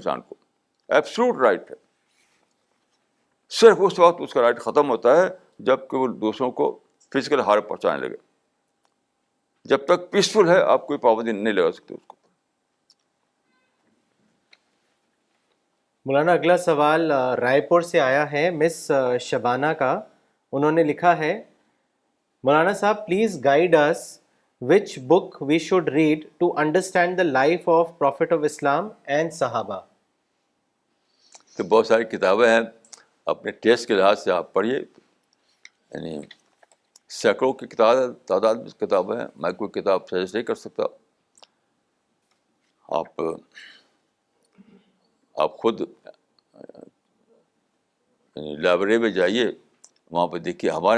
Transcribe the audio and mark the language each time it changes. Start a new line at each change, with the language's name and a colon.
Urdu: انسان کو absolute right ہے. صرف اس وقت اس کا رائٹ ختم ہوتا ہے جب کہ وہ دوسروں کو فزیکل ہارم پہنچانے لگے. جب تک پیسفل ہے آپ کوئی پابندی نہیں لگا سکتے اس کو. مولانا اگلا سوال رائے پور سے آیا ہے، مس شبانہ کا. انہوں نے لکھا ہے، مولانا صاحب
English: Please guide اس which book we should read to understand the life of Prophet of Islam and Sahaba.
Urdu: تو بہت ساری کتابیں ہیں، اپنے ٹیسٹ کے لحاظ سے آپ پڑھیے. یعنی سینکڑوں کی تعداد میں کتابیں ہیں. میں کوئی کتاب سجیسٹ نہیں کر سکتا. آپ خود لائبریری میں جائیے، وہاں پہ دیکھیے.